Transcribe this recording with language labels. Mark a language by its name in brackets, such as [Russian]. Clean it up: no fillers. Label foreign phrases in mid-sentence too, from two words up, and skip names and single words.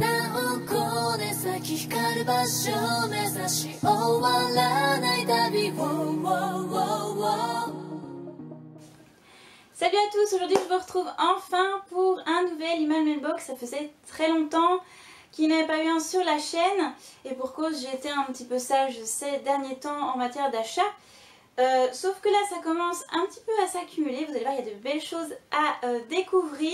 [Japanese] こで咲き光る場所を目指し終わらない旅を。 [French] Salut à tous, aujourd'hui je vous retrouve enfin pour un nouvel Iman Mailbox. Ça faisait très longtemps qu'il n'y avait pas eu un sur la chaîne et pour cause j'ai été un petit peu sage ces derniers temps en matière d'achat. Sauf que là ça commence un petit peu à s'accumuler, vous allez voir il y a de belles choses à découvrir.